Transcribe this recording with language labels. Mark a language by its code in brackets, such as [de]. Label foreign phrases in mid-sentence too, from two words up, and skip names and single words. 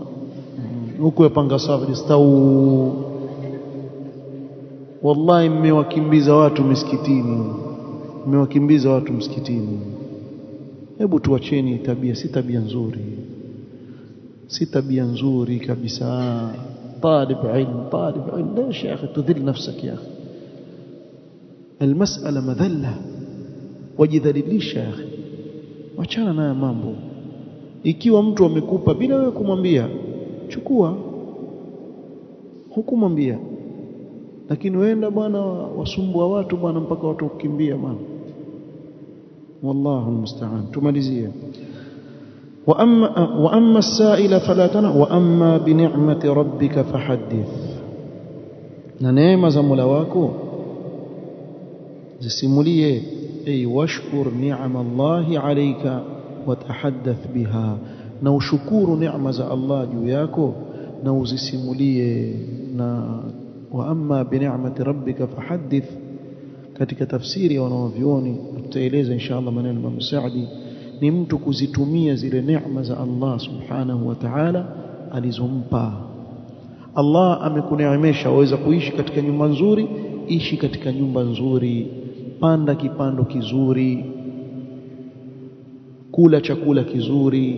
[sw] Huko yapanga safu stau. Wallahi mmewakimbiza watu msikitini, mmewakimbiza watu msikitini. Hebu tuacheni tabia, si tabia nzuri, si tabia nzuri kabisa. [ar] طالب علم ليش يا أخي تذل نفسك يا أخي؟ المسألة مذلة wajidhalilisha يا أخي. [sw] Wachana nayo mambo. Ikiwa mtu amekupa bila wewe kumwambia, chukua, hukumwambia. Lakini wenda bwana wasumbua watu bwana mpaka watu kukimbia bwana. [ar] والله المستعان. Tumalizie. وأما السائل فلا تنه وأما بنعمة ربك فحدث. [sw] na neema za Mola wako zisimulie. [ar] أي واشكر نعم الله عليك وتحدث بها. [sw] na ushukuru neema za Allah juu yako na uzisimulie. na [ar] وأما بنعمة ربك فحدث [sw] katika tafsiri wanaovioni tutaeleza inshallah maneno ya Saadi ni mtu kuzitumia zile neema za Allah [ar] سبحانه وتعالى [sw] alizompa. Allah amekuneemesha waweza kuishi katika nyumba nzuri, ishi katika nyumba nzuri, panda kipando kizuri, kula chakula kizuri.